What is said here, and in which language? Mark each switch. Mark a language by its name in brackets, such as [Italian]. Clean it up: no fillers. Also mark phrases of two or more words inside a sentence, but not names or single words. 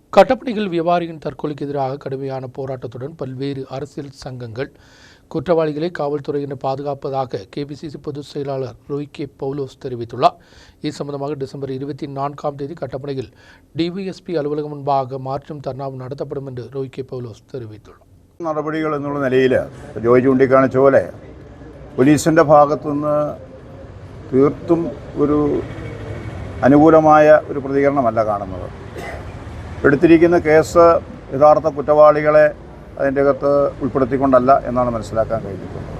[Tamil] கட்டப்பனையில் வியாபாரியின் தற்கொலைக்கு எதிராக கடுமையான போராட்டத்துடன் பல்வேறு அரசியல் சங்கங்கள் குற்றவாளிகளை காவல்துறையினர் பாதுகாப்பதாக கேபிசிசி பொதுச் செயலாளர் ரோய்கே பவுலோஸ் தெரிவித்துள்ளார். இது சம்பந்தமாக டிசம்பர் 24ஆம் தேதி கட்டப்பனையில் டிவிஎஸ்பி அலுவலகம் [Malayalam] മുൻപാകെ മാർച്ചും ധർണാവും നടത്തപ്പെടും എന്ന് രോയ്കെ പൗലോസ് [Tamil] தெரிவித்துள்ளார். [Malayalam] നടപടികൾ എന്നുള്ള നിലയിൽ ജോയ് ചൂണ്ടിക്കാണിച്ച പോലെ പോലീസിൻ്റെ ഭാഗത്തുനിന്ന് തീർത്തും ഒരു അനുകൂലമായ ഒരു പ്രതികരണമല്ല കാണുന്നത്. എടുത്തിരിക്കുന്ന കേസ് യഥാർത്ഥ കുറ്റവാളികളെ അതിൻ്റെ അകത്ത് ഉൾപ്പെടുത്തിക്കൊണ്ടല്ല എന്നാണ് മനസ്സിലാക്കാൻ കഴിഞ്ഞിട്ടുള്ളത്.